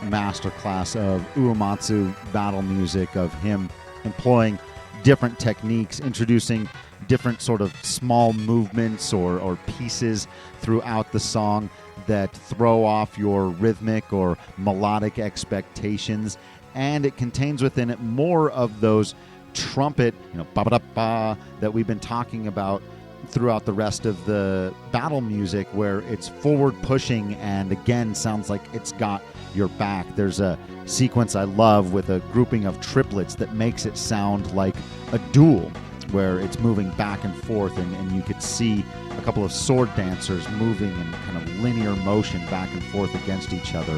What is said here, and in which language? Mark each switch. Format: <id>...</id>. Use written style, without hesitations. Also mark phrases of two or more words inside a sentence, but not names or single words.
<en>masterclass of Uematsu battle music, of him employing different techniques, introducing different sort of small movements or pieces throughout the song that throw off your rhythmic or melodic expectations, and it contains within it more of those trumpet, ba-ba-da-ba, that we've been talking about throughout the rest of the battle music, where it's forward pushing and again sounds like it's got your back. There's a sequence I love with a grouping of triplets that makes it sound like a duel, where it's moving back and forth, and you could see a couple of sword dancers moving in kind of linear motion back and forth against each other.</en>